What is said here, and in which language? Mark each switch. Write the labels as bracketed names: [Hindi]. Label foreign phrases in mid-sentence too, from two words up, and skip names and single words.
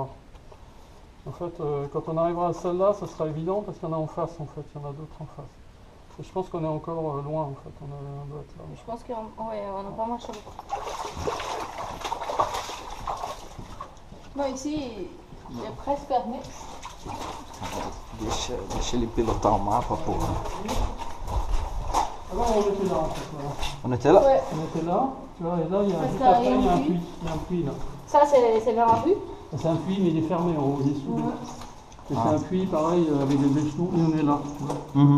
[French] En fait, quand on arrivera à celle-là, ça sera évident parce qu'il y en a en face en fait, il y en a d'autres en face. Et je pense qu'on est encore loin en fait, on doit être là. Je pense qu'on n'a pas marché beaucoup. Bon, ici, il est presque fermé. [Portuguese] Deixa ele pilotar o mapa, porra. [French] Alors on était là en fait. Voilà. On était là? Ouais. On était là, tu vois, et là il y a, Parce juste qu'il y a après, il y a un un puits. puits. Il y a un puits là. Ça, c'est vers la rue. C'est un puits mais il est fermé en haut, il est sous. Ouais. Et c'est un puits pareil avec des échelons et on est là. Tu vois, Mhm.